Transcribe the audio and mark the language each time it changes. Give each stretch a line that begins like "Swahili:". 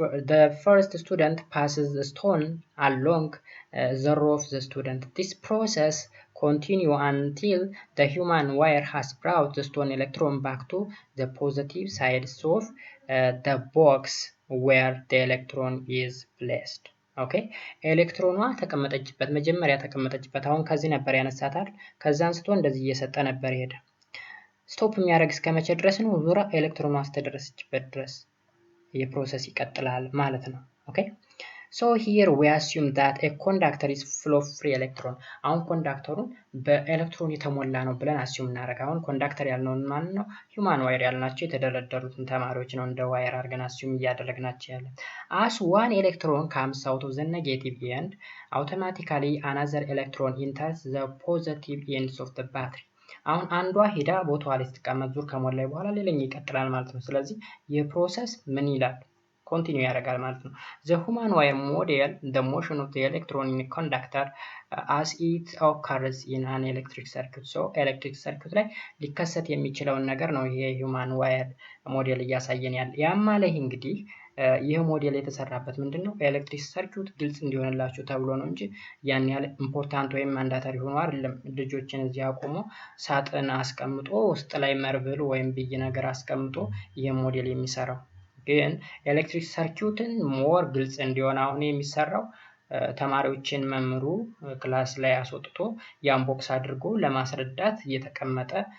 English: the first student passes the stone along the row of the student. This process continue until the human wire has brought the stone electron back to the positive side of the box where the electron is placed.
Amharic: ኦኬ ኤሌክትሮኗ ተቀመጠችበት መጀመሪያ ተቀመጠችበት። አሁን ከዚህ ነበር ያነሳታል። ከዛ አንስቶ እንደዚህ እየሰጠ ነበር ሄደ። ስቶፕ የሚያደርግ እስከ መቼ ድረስ ነው? ዙራ ኤሌክትሮኗ አስተደረሰችበት ድረስ የፕሮሰስ ይቀጥላል ማለት ነው።
English: ኦኬ so here we assume that a conductor is full of free electron.
Amharic: አሁን ኮንዳክተሩን በኤሌክትሮን የተሞላ ነው ብለን አስዩም እናደርግ። አሁን ኮንዳክተር ያልነው ማን ነው? ሂውማን ዋየር ያልናቸው የተደረደሩትን ተማሪዎች ነው እንደ ዋየር አድርገን አስዩም እያደረግናቸው ያለ።
English: as one electron comes out of the negative end automatically another electron enters the positive ends of the battery.
Amharic: አሁን አንዷ ሄዳ ቦታዋ ላይ ስትቀመጥ ዙር ከሞላይ በኋላ ሌላኛው ይቀጥላል ማለት ነው። ስለዚህ የፕሮሰስ ምን ይላል? ኮንቲኒው ያደርጋል ማለት ነው።
English: the human wire model the motion of the electron in a conductor as it occurs in an electric circuit.
Amharic: so electric circuit ላይ ሊከሰት የሚችለውን ነገር ነው ይሄ human wire ሞዴል እያሳየን ያለ። ያም ማለት እንግዲህ ይሄ ሞዴል የተሰራበት ምንድነው? ኤሌክትሪክ ሰርኪዩት ግልጽ እንዲሆንላችሁ ተብሎ ነው እንጂ ያን ያህል ኢምፖርታንት ወይም ማንዳተሪ ሆኖ አይደለም። ልጆችን እዚህ አቆሞ ሳጥን አስቀምጦ ውስጥ ላይ መርብል ወይም ብይ ነገር አስቀምጦ ይሄ ሞዴል የሚሰራው ግን ኤሌክትሪክ ሰርኪዩትን ሞር ግልጽ እንዲሆን አሁን የሚሰራው ተማሪዎችን መምሩ ክላስ ላይ አስወጥቶ ያን ቦክስ አድርጎ ለማስረዳት የተቀመጠ